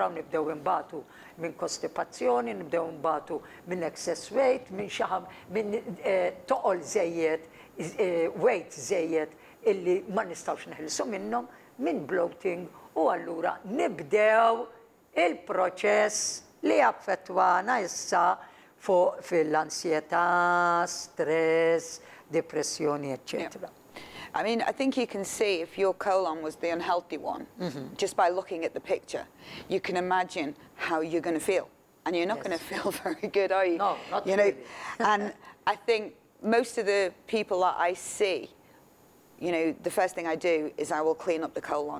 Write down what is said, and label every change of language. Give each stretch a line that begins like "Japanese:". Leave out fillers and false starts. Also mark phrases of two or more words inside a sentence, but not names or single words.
Maltese: u nibdew imbagħtu minn kostipazzjoni, nibdew imbagħtu minn
English: excess weight,
Maltese: minn xaħam, minn toqol żejjed, weight żejjed illi ma nistgħux neħilsu minnhom, minn bloating u allura nibdew il-proċess li affettwana issa fuq fil-ansjetà, stress, depressjoni, eccetera.
English: I mean, I think you can see if your colon was the unhealthy one, just by looking at the picture, you can imagine how you're going to feel. And you're not going to feel very good, are you? No, not you know? really. And I think most of the people that I see, you know, the first thing I do is I will clean up the colon.